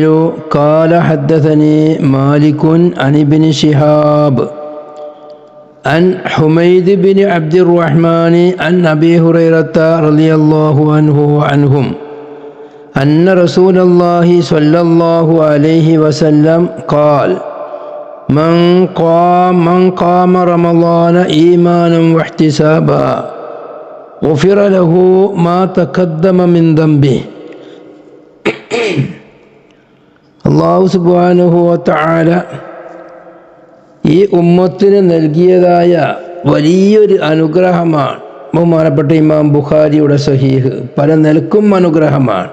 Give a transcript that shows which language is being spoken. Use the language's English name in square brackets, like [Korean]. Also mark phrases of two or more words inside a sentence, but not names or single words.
[Arabic] قال حدثني مالك عن ابن شهاب عن حميد بن عبد الرحمن عن أبي هريرة رضي الله عنه وعنهم أن رسول الله صلى الله عليه وسلم قال من قام رمضان إيمانا واحتسابا غفر له ما تقدم من ذنبه. الله سبحانه وتعالى [Malayalam] ഈ ഉമ്മത്തിന് നൽകിയതായ വലിയൊരു അനുഗ്രഹമാണ് ബഹുമാനപ്പെട്ട ഇമാം ബുഖാരിയുടെ സ്വഹീഹ്. പല നിലക്കും അനുഗ്രഹമാണ്.